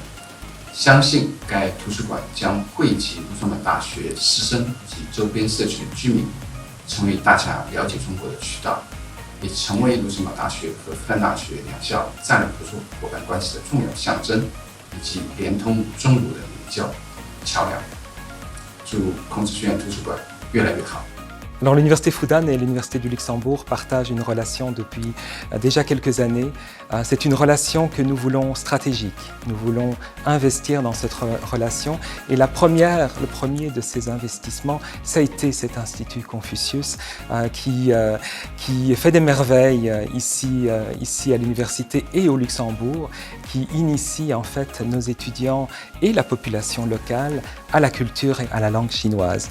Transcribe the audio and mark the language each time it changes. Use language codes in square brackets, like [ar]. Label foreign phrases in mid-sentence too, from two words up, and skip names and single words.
[zh] 相信该图书馆将汇集卢森堡大学师生及周边社区的居民，成为大家了解中国的渠道，也成为卢森堡大学和复旦大学两校战略合作伙伴关系的重要象征，以及连通中卢的领教桥梁。祝孔子学院图书馆越来越好。 [fr] Alors l'Université Fudan et l'Université du Luxembourg partagent une relation depuis déjà quelques années. C'est une relation que nous voulons stratégique. Nous voulons investir dans cette relation. Et le premier de ces investissements, ça a été cet Institut Confucius qui fait des merveilles ici à l'université et au Luxembourg, qui initie en fait nos étudiants et la population locale à la culture et à la langue chinoise.